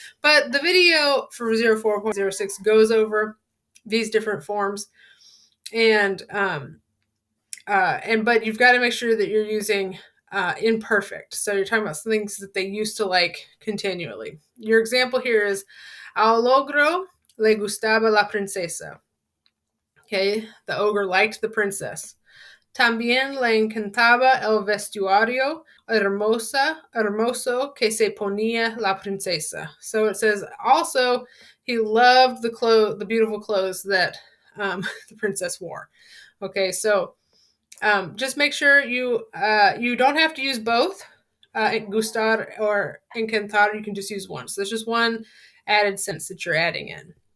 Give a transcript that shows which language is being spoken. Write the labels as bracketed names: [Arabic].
[English] But the video for 04.06 goes over these different forms, and but you've got to make sure that you're using imperfect. So you're talking about things that they used to like continually. Your example here is [Spanish] al ogro le gustaba la princesa. [English] Okay, the ogre liked the princess. [Spanish] También le encantaba el vestuario hermoso que se ponía la princesa. [English] So it says also he loved the beautiful clothes that the princess wore. Okay, so just make sure you don't have to use both gustar or encantar. You can just use one. So there's just one added sentence that you're adding in.